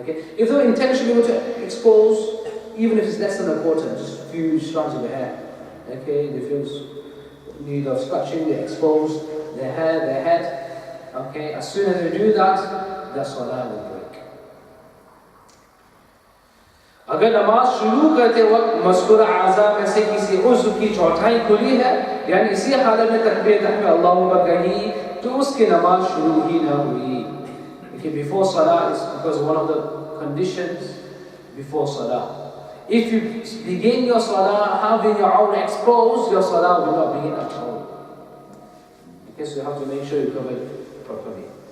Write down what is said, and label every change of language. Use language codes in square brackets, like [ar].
[en] Okay, if they were intentionally going to expose, even if it's less than a quarter, just a few strands of the hair. Okay, they feel need of scratching, they expose their hair, their head. Okay, as soon as they do that, their salah will break. [hi] अगर नमाज शुरू करते वक्त मज़कूर आज़ा में से किसी उज़्व की चौथाई खुली है, यानी इसी हालत में तकबीर तहमीद अल्लाहु अकबर कही, तो उसकी नमाज शुरू ही ना हुई. [en] Okay, before salah is because one of the conditions before salah. If you begin your salah having your awrah exposed, your salah will not begin at all. Okay, so you have to make sure you cover it properly.